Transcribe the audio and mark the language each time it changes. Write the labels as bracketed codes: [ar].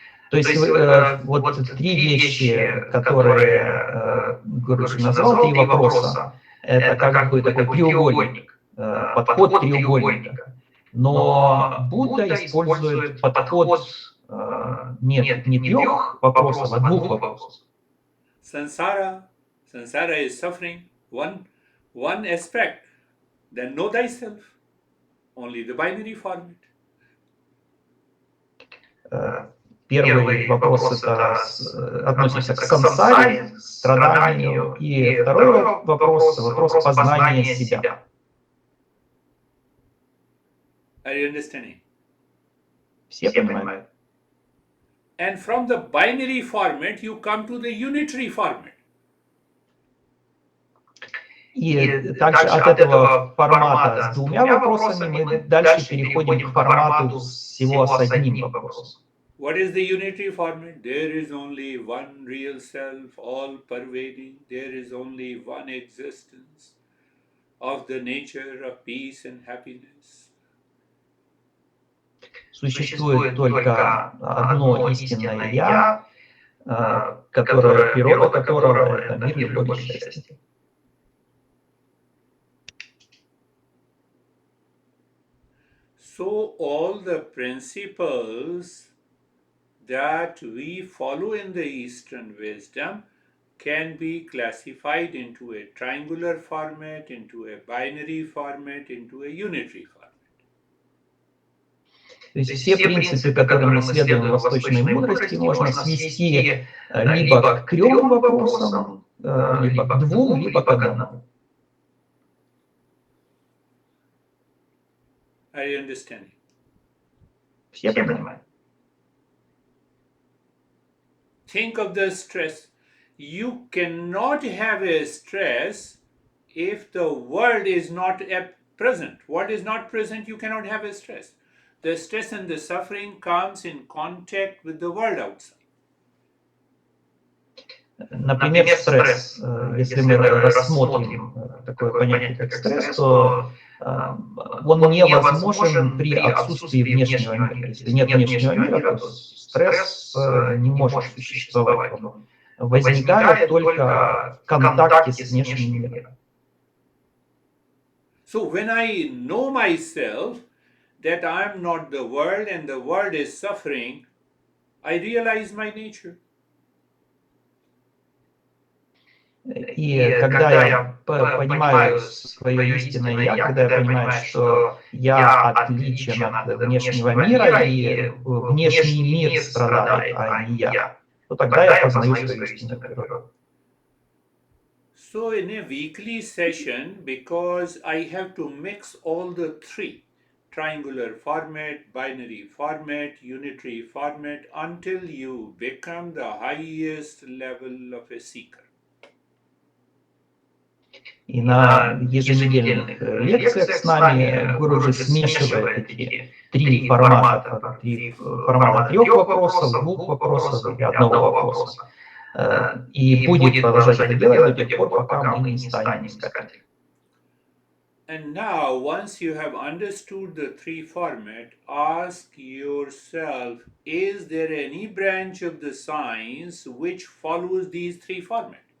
[ru] То есть вот три вещи, которые Гуриш назвал, три вопроса, это как бы такой треугольник, подход треугольника. Но Будда использует подход не трех вопросов, а двух вопросов. [en] Sansara is suffering, one aspect. Then know thyself. Only the binary format. [ru] Первый вопрос это относится к сансаре, страданию, и второй вопрос познания себя. [en] Are you understanding? [ru] Все понимают? [en] And from the binary format, you come to the unitary format. [ru] И также от этого формата с двумя вопросами мы дальше переходим к формату всего с одним вопросом. [en] What is the unitary format? There is only one real self, all pervading. There is only one existence of the nature of peace and happiness. [ru] Существует только одно истинное «Я», которое, природа которого — это мир, любовь и счастье. [en] So all the principles that we follow in the Eastern wisdom can be classified into a triangular format, into a binary format, into a unitary format. [ru] То есть все принципы, которым мы следуем в восточной мудрости, можно свести либо к 3 вопросам, либо к 2, либо к 1. [en] Are you understanding? [ru] Все понимают? [en] Think of the stress. You cannot have a stress if the world is not present. What is not present, you cannot have a stress. The stress and the suffering comes in contact with the world outside. [ru] Например, стресс. Если мы рассмотрим такое понятие, как стресс, то он невозможен при отсутствии внешнего мира. Если нет внешнего мира, то стресс не может существовать. Он возникает только в контакте с внешним миром. [en] So when I know myself that I am not the world and the world is suffering, I realize my nature. [ru] И когда я понимаю свое истинное «Я», когда я понимаю, что я отличен от внешнего мира, и внешний мир страдает, а не я, то тогда я познаю свою истинную природу. [en] So in a weekly session, because I have to mix all the three, triangular format, binary format, unitary format, until you become the highest level of a seeker. [ru] И на еженедельных лекциях с нами Гуруджи смешивает эти 3 формата. 3 вопросов, 2 вопросов и 1 вопроса. И будет продолжать это делать до тех пор, пока мы не станем искателем. [en] And now, once you have understood the 3 format, ask yourself, is there any branch of the science which follows these 3 formats?